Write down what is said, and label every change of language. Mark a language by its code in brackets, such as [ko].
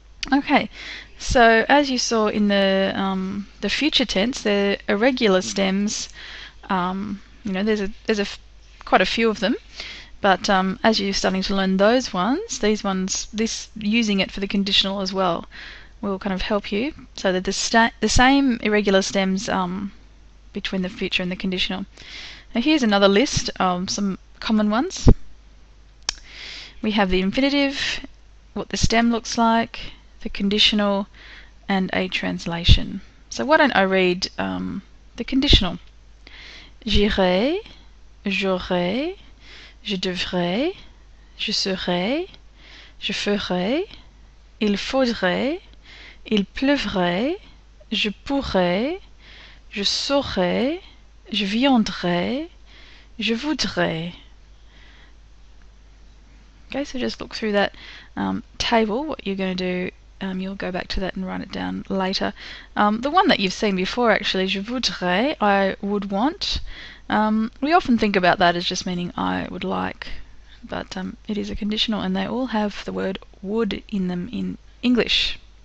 [en] Okay, so as you saw in the future tense, the irregular stems, there's quite a few of them, but as you're starting to learn those ones, this using it for the conditional as well will kind of help you, so that the same irregular stems between the future and the conditional. Now here's another list of some common ones. We have the infinitive, what the stem looks like, the conditional, and a translation. So why don't I read the conditional. [fr] J'irai, j'aurai, je devrais, je serai, je ferai, il faudrait, il pleuvrait, je pourrais, je saurais, je viendrai, je voudrais. [en] Okay, so just look through that table. What you're going to do, you'll go back to that and write it down later. The one that you've seen before, actually, je voudrais, I would want. We often think about that as just meaning I would like, but it is a conditional and they all have the word would in them in English.